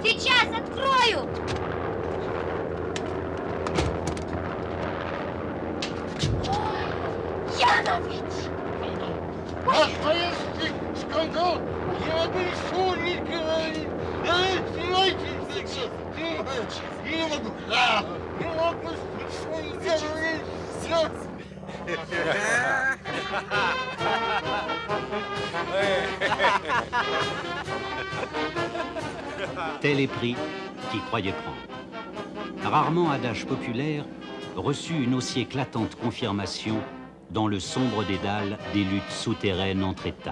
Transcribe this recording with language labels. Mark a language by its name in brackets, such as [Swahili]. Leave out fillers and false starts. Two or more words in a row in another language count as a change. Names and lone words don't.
[Russian] Сейчас открою! Янович! Настоящий скандал! Я обещал не говорить! Снимайте сейчас! Не могу! Не могу! Не говорить! Все! [French] Tel est prix qui croyait prendre. Rarement adage populaire reçut une aussi éclatante confirmation dans le sombre dédale des luttes souterraines entre États.